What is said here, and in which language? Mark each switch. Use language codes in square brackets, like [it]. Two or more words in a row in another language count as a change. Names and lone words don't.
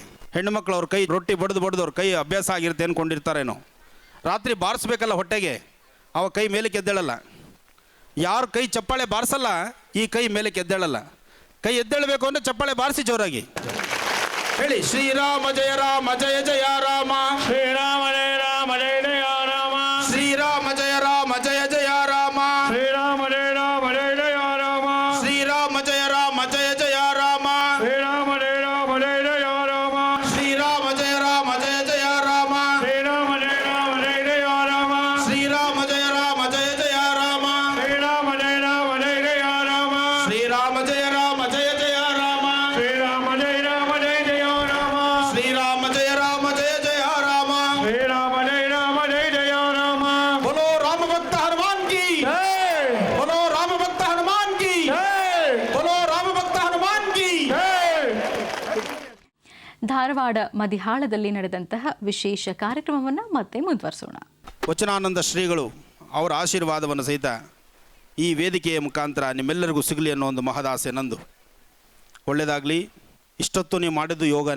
[kn] ಹೆಣ್ಣು ಮಕ್ಕಳು ಅವ್ರ ಕೈ ರೊಟ್ಟಿ ಬಡ್ದು ಅವ್ರ ಕೈ ಅಭ್ಯಾಸ ಆಗಿರುತ್ತೆ ಅಂದ್ಕೊಂಡಿರ್ತಾರೇನೋ. ರಾತ್ರಿ ಬಾರಿಸ್ಬೇಕಲ್ಲ ಹೊಟ್ಟೆಗೆ, ಅವ ಕೈ ಮೇಲೆ ಎದ್ದೇಳಲ್ಲ. ಯಾರು ಕೈ ಚಪ್ಪಾಳೆ ಬಾರಿಸಲ್ಲ ಈ ಕೈ ಮೇಲೆ ಎದ್ದೇಳಲ್ಲ. ಕೈ ಎದ್ದೇಳಬೇಕು ಅಂದರೆ ಚಪ್ಪಾಳೆ ಬಾರಿಸಿ ಜೋರಾಗಿ ಹೇಳಿ, ಶ್ರೀರಾಮ ಜಯ ರಾಮ ಜಯ ಜಯ ರಾಮ, ಶ್ರೀರಾಮ ಜಯ ರಾಮ ಜಯ ಜಯ ರಾಮ, ಶ್ರೀರಾಮ ಜಯ ರಾಮ ಜಯ ಜಯ ರಾಮ, ಶ್ರೀರಾಮ ಜಯ ರಾಮ ಜಯ ಜಯ ರಾಮ, ಶ್ರೀರಾಮ ಜಯ ರಾಮ ಜಯ ಜಯ ರಾಮ, ಶ್ರೀರಾಮ ಜಯ ರಾಮ ಜಯ ಜಯ ರಾಮ, ಶ್ರೀರಾಮ ಜಯ ರಾಮ ಜಯ ಜಯ ರಾಮ, ಶ್ರೀರಾಮ ಜಯ ರಾಮ ಜಯ ಜಯ ರಾಮ, ಶ್ರೀರಾಮ ಜಯ ರಾಮ ಜಯ ಜಯ ರಾಮ, ಶ್ರೀರಾಮ ಜಯ ರಾಮ ಜಯ ಜಯ ರಾಮ, ಶ್ರೀರಾಮ ಜಯ ರಾಮ ಜಯ ಜಯ ರಾಮ, ಶ್ರೀರಾಮ ಜಯ ರಾಮ ಜಯ ಜಯ ರಾಮ, ಶ್ರೀರಾಮ ಜಯ ರಾಮ ಜಯ ಜಯ ರಾಮ, ಶ್ರೀರಾಮ ಜಯ ರಾಮ ಜಯ ಜಯ ರಾಮ. [hi] बोलो राम भक्त हनुमान की, बोलो राम भक्त हनुमान की, बोलो राम भक्त हनुमान की. [kn] ಧಾರವಾಡ ಮದಿಹಾಳದಲ್ಲಿ ನಡೆದಂತಹ ವಿಶೇಷ ಕಾರ್ಯಕ್ರಮವನ್ನು ಮತ್ತೆ ಮುಂದುವರಿಸೋಣ. ವಚನಾನಂದ ಶ್ರೀಗಳು ಅವರ ಆಶೀರ್ವಾದವನ್ನು ಸಹಿತ ಈ ವೇದಿಕೆಯ ಮುಖಾಂತರ ನಿಮ್ಮೆಲ್ಲರಿಗೂ ಸಿಗಲಿ ಅನ್ನೋ ಒಂದು ಮಹದಾಸೆ ನಂದು. ಒಳ್ಳೆಯದಾಗಲಿ. ಇಷ್ಟೊತ್ತು ನೀವು ಮಾಡಿದ್ದು ಯೋಗನೇ.